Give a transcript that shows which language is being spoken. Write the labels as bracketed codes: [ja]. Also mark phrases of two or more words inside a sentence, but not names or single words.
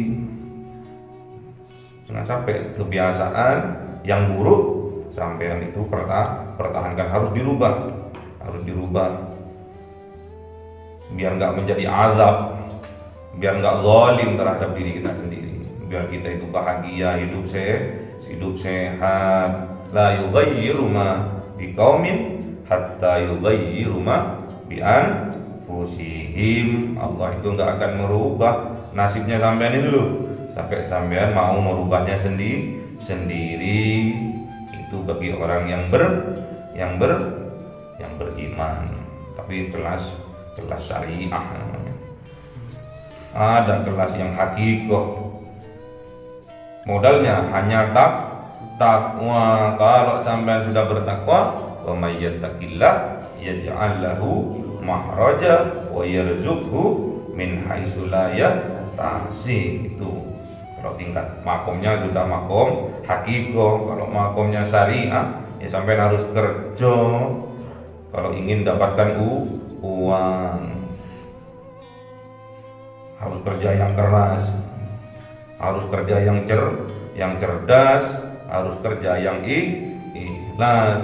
[id] Jangan sampai kebiasaan yang buruk sampean itu pertahankan, harus dirubah biar nggak menjadi azab, biar nggak zalim terhadap diri kita sendiri, biar kita itu bahagia, hidup sehat. [ar] لا يغير ما بقوم حتى يغيروا ما بأنفسهم. [id] Allah itu nggak akan merubah nasibnya sampean ini loh sampai sampean mau merubahnya sendiri. Itu bagi orang yang beriman, tapi kelas syariah namanya. Ada kelas yang hakikoh, modalnya hanya takwa. Kalau sampean sudah bertakwa, [ar] ومن يتق الله يجعل له مخرجا ويرزقه من حيث لا يحتسب. [id] Itu kalau tingkat makomnya sudah makom hakikoh. Kalau makomnya syariah, ya sampai harus kerja kalau ingin dapatkan uang. Harus kerja yang keras, harus kerja yang cerdas, harus kerja yang ikhlas.